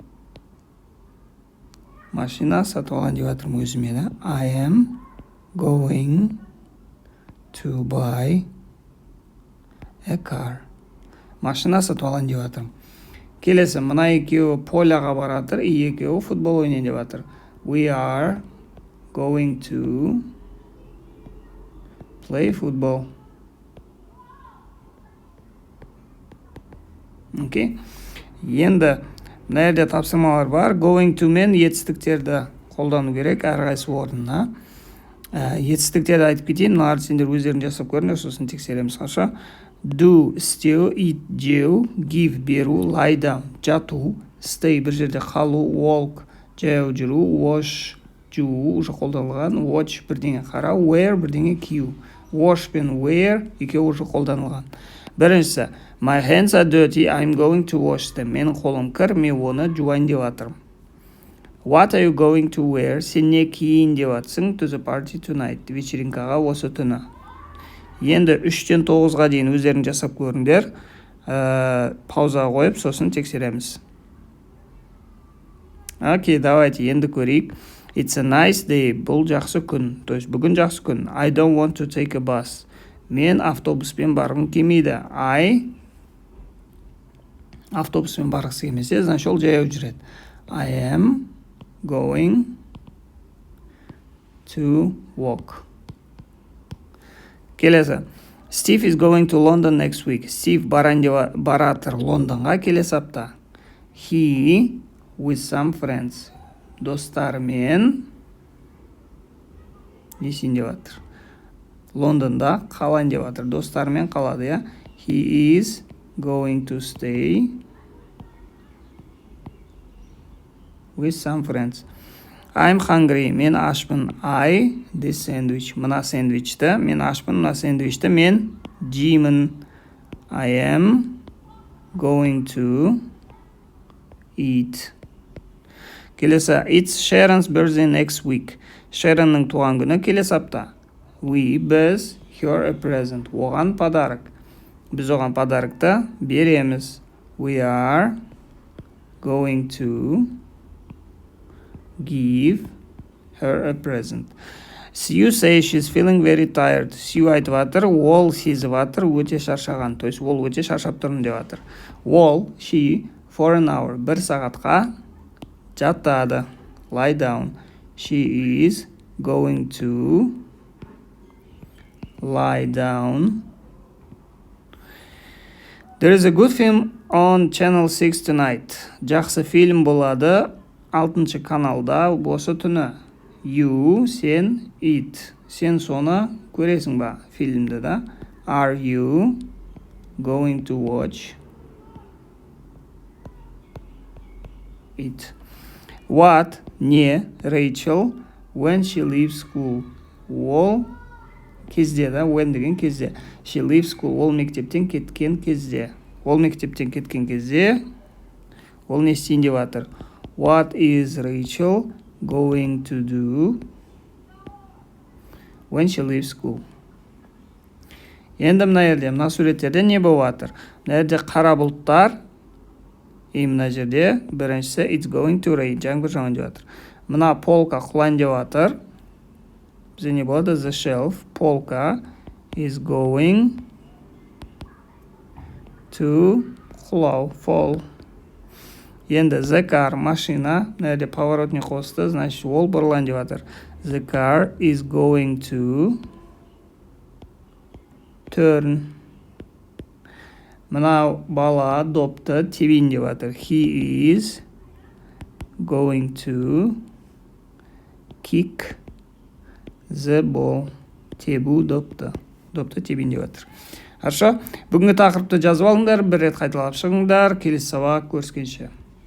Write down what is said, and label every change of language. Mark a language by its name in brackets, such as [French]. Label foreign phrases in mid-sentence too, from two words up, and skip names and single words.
[Kazakh] И мынау айтады, мен машина сатып алған деп жатырмын өзіме да. [English] I am going to buy a car. [Kazakh] Машина сатып алған деп жатырмын. Келесі, мына екеуі поляға баратыр, екеуі футбол ойнайын деп жатыр. [English] We are going to play football. [Kazakh] Окей. Енді мына жерде тапсырмалар бар. [English] Going to [Kazakh] мен етістіктерді қолдану керек әрқайсысы орнына. Етістіктерді айтып кетейін. Мыналарды сендер өздерің жасап көріңдер, сосын тексереміз. Қаша. Do, істеу, eat, жеу, give, беру, [English] lie down, [Kazakh] жату, stay, бір жерде қалу, walk, жаяу жүру, wash, жуу, уже қолданылған, watch, бірдеңе қарау, wear, бірдеңе кию. Wash пен wear екеуі уже қолданылған. Біріншісі, [English] my hands are dirty, I'm going to wash them. [Kazakh] Менің қолым кір, мен оны жуайын деп жатырмын. [English] What are you going to wear? [Kazakh] Сен не киейін деп жатсың? [English] To the party tonight. [Kazakh] Вечеринкаға осы түні. Енді 3-тен 9-ға дейін өздерің жасап көріңдер. Паузаға қойып, сосын тексереміз. Окей, давайте енді көрейік. [English] It's a nice day. [Kazakh] Бұл жақсы күн. [Russian] То есть [Kazakh] бүгін жақсы күн. [English] I don't want to take a bus. [Kazakh] Мен автобуспен барғым келмейді. Автобуспен барғысы келмесе, значит ол жаяу жүреді. [English] I am going to walk. [Kazakh] Келесі. [English] Steve is going to London next week. [Kazakh] Steve баратыр Лондонға келесі апта. [English] He with some friends. [Kazakh] Достарымен несін деп жатыр. Лондонда қалайын деп жатыр. Достарымен қалады, я. [English] He is going to stay with some friends. I'm hungry. [Kazakh] Мен ашпын. [English] I, this sandwich. [Kazakh] Мына сэндвичті. Мен ашпын. Мына сэндвичті. Мен жеймін. [English] I am going to eat. [Kazakh] Келесі. [English] It's Sharon's birthday next week. [Kazakh] Sharonның туған күні келесі апта. We, біз, [English] her a present. [Kazakh] Оған подарок. Біз оған подарокты береміз. [English] We are going to give her a present. Sue says she's feeling very tired. [Kazakh] Sue айтып жатыр, ол сезіп жатыр, өте шаршаған. [Russian] То есть [Kazakh] ол өте шаршап тұрмын деп жатыр. Ол, [English] she, for an hour, 1 [Kazakh] сағатқа жатады. [English] Lie down. She is going to lie down. There is a good film on Channel 6 tonight. [Kazakh] Жақсы фильм болады 6-шы каналда осы түні. [English] You, сен, it. [Kazakh] Сен соны көресің ба фильмді да? [English] Are you going to watch it? What, не, Rachel, when she leaves school. [Kazakh] Ол кезде да, when деген кезде. [English] She leaves school. [Kazakh] Ол мектептен кеткен кезде. Ол мектептен кеткен кезде. Ол не істейін деп жатыр? [English] What is Rachel going to do when she leaves school? [Kazakh] Енді мына жерде, мына суреттерде не болып жатыр? Мына жерде қара бұлттар. Мына жерде біріншісі [English] it's going to rain. [Kazakh] Жаңбыр жауын деп жатыр. Мына полка құлайын деп жатыр. Бізде не болады? [English] The shelf. Полка is going to құлау. Fall. Енді the car, [Kazakh] машина. Мына жерде поворотный қосты. Значит, ол бұрылайын деп жатыр. [English] The car is going to turn. [Kazakh] Мына бала допты тебейін деп жатыр. [English] He is going to kick the ball. [Kazakh] Тебу допты. Допты тебейін деп жатыр. Хорошо? Бүгінгі тақырыпты жазып алыңдар, бір рет қайталап шығыңдар. Келесі сабақ көріскенше.